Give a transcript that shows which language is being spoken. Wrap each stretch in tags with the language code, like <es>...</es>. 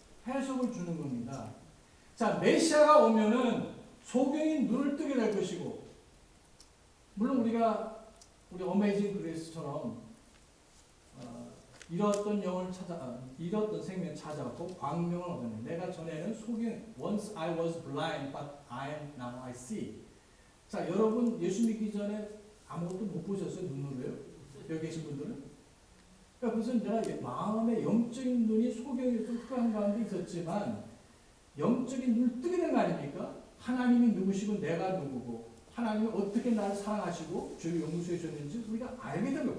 <ko>해석을 주는 겁니다. 자, 메시아가 오면은 소경이 눈을 뜨게 될 것이고, 물론 우리 어메이징 그레이스처럼 잃었던 영혼을 잃었던 생명 찾아갖고 광명을 얻었네. 내가 전에는 소경,</ko> <en>once I was blind, but now I see.</en> <ko>자, 여러분 예수 믿기 전에 아무것도 못 보셨어요? 눈으로요? 여기 계신 분들은? 그러니까 그것은 내가 마음의 영적인 눈이 소경이 좀 특별한 가운데 있었지만 영적인 눈을 뜨게 된 거 아닙니까? 하나님이 누구시고 내가 누구고 하나님이 어떻게 나를 사랑하시고 주를 용서해 주셨는지 우리가 알게 된 거예요.</ko>